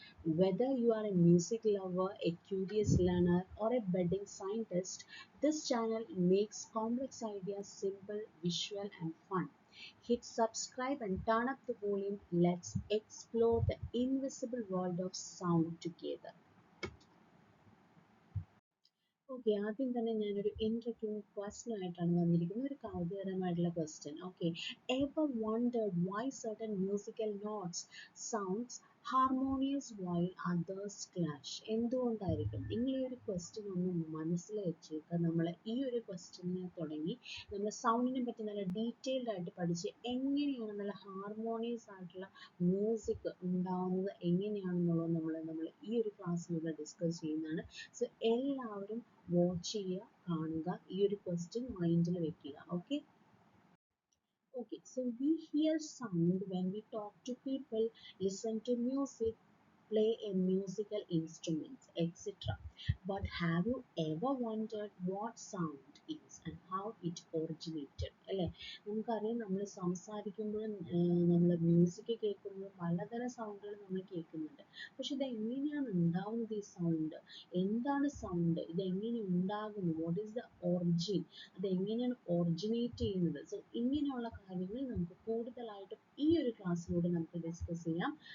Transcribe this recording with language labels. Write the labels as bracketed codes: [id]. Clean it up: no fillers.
[en] Whether you are a music lover, a curious learner, or a budding scientist, this channel makes complex ideas simple, visual, and fun. Hit subscribe and turn up the volume. Let's explore the invisible world of sound together. [ml] Okay, ആദ്യം തന്നെ ഞാനൊരു introducing question ആയിട്ടാണ് വന്നിരിക്കുന്നത്, ഒരു കൗതുകരമായിട്ടുള്ള question. [en] Okay, ever wondered why certain musical notes sounds harmonious while others clash? [ml] എന്തുകൊണ്ടായിരിക്കും? നിങ്ങൾ ഈ ഒരു ക്വസ്റ്റ്യൻ ഒന്ന് മനസ്സിൽ വെച്ചേക്കുക. നമ്മൾ ഈ ഒരു ക്വസ്റ്റ്യനെ തുടങ്ങി നമ്മൾ സൗണ്ടിനെ പറ്റി നല്ല ഡീറ്റെയിൽഡ് ആയിട്ട് പഠിച്ച് എങ്ങനെയാണ് നല്ല ഹാർമോണിയസ് ആയിട്ടുള്ള മ്യൂസിക് ഉണ്ടാവുന്നത് എങ്ങനെയാണെന്നുള്ളത് നമ്മൾ ഈ ഒരു ക്ലാസ്സിലൂടെ ഡിസ്കസ് ചെയ്യുന്നതാണ്. സോ എല്ലാവരും വാച്ച് ചെയ്യുക, കാണുക, ഈ ഒരു ക്വസ്റ്റ്യൻ മൈൻഡിൽ വെക്കുക. Okay. [en] Okay, so we hear sound when we talk to people, listen to music, play a musical instruments, etc. But have you ever wondered what sound is and how it originated? [ml] അല്ലേ, നമുക്കറിയാം, നമ്മൾ സംസാരിക്കുമ്പോഴും നമ്മൾ music കേൾക്കുമ്പോഴും പലതരം സൗണ്ടുകൾ നമ്മൾ കേൾക്കുന്നുണ്ട്. പക്ഷെ ഇത് എങ്ങനെയാണ് ഉണ്ടാവുന്നത്? ഈ സൗണ്ട് എന്താണ്? സൗണ്ട് ഇത് എങ്ങനെ ഉണ്ടാകുന്നു? [en] What is the origin? [ml] അത് എങ്ങനെയാണ് ഒറിജിനേറ്റ് ചെയ്യുന്നത്? സോ ഇങ്ങനെയുള്ള കാര്യങ്ങൾ നമുക്ക് കൂടുതലായിട്ടും ഈ ഒരു ക്ലാസ്സിലൂടെ നമുക്ക് ഡിസ്കസ് ചെയ്യാം.